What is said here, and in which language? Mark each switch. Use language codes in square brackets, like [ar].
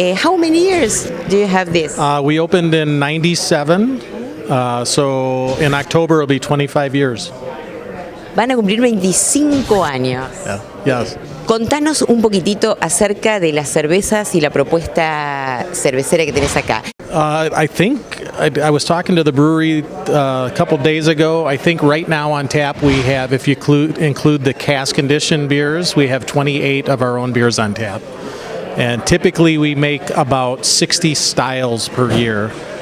[en] How many years do you have this? We opened in 97, so in October it'll be 25 years. [es] Van a cumplir 25 años. [en] Yeah. Yes. [es] Contanos un poquitito acerca de las cervezas y la propuesta cervecera que tenés acá. [en] I think I was talking to the brewery a couple days ago. I think right now on tap we have, if you include the cask conditioned beers, we have 28 of our own beers on tap. And typically we make about 60 styles per year.